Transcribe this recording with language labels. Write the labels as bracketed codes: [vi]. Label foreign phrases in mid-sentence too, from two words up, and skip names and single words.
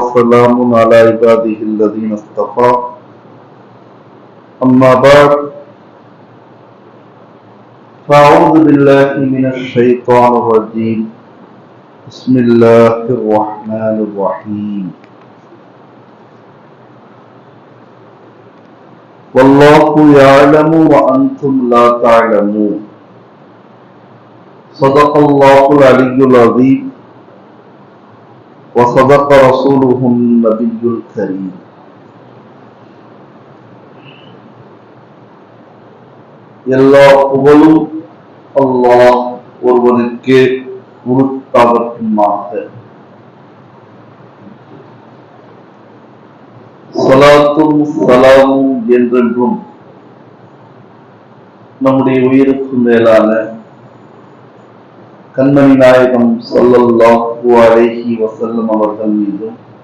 [ar] وسلام على عباده الذين اصطفى أما بعد فأعوذ بالله من الشيطان الرجيم بسم الله الرحمن الرحيم والله يعلم وأنتم لا تعلمون صدق الله العلي العظيم وصدق رسوله النبي الكريم. [ta] எல்லா புகழும் அல்லாஹ் ஒருவனுக்கே உரித்தாகட்டுமாக. ஸலாத்தும் ஸலாமும் என்றென்றும் நம்முடைய உயிருக்கு மேலான கண்மணி நாயகம் [ar] صلى الله عليه وسلم [ta] அவர்கள் மீதும்,